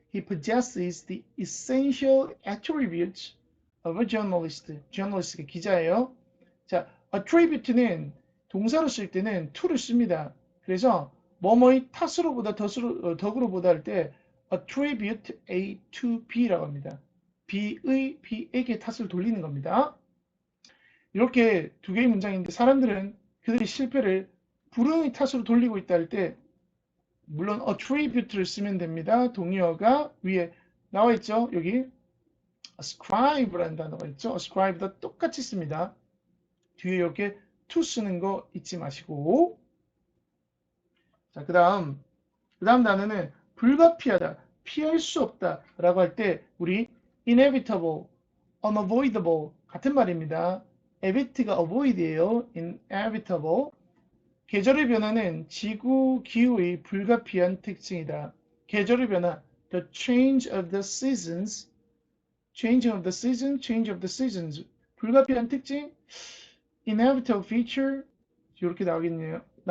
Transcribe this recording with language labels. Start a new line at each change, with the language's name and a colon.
English: He possesses the essential attributes of a journalist.
Korean: journalist가 기자예요. 자, attribute는 동사로 쓸 때는 to를 씁니다. 그래서 뭐뭐의 탓으로보다 덕으로보다 할 때 attribute A to B라고 합니다. B에게 탓을 돌리는 겁니다. 이렇게 두 개의 문장인데 사람들은 그들이 실패를 불운의 탓으로 돌리고 있다 할 때 물론 attribute를 쓰면 됩니다. 동의어가 위에 나와 있죠. 여기 ascribe라는 단어가 있죠. ascribe도 똑같이 씁니다. 뒤에 이렇게 to 쓰는 거 잊지 마시고 자, 그다음 단어는 불가피하다, 피할 수 없다 라고 할 때 우리 inevitable, unavoidable 같은 말입니다. evit가 avoid이에요. inevitable. 계절의 변화는 지구 기후의 불가피한 특징이다. 계절의 변화,
English: the change of the seasons,
Korean: change of the seasons, 불가피한 특징, inevitable feature, 이렇게 나오겠네요.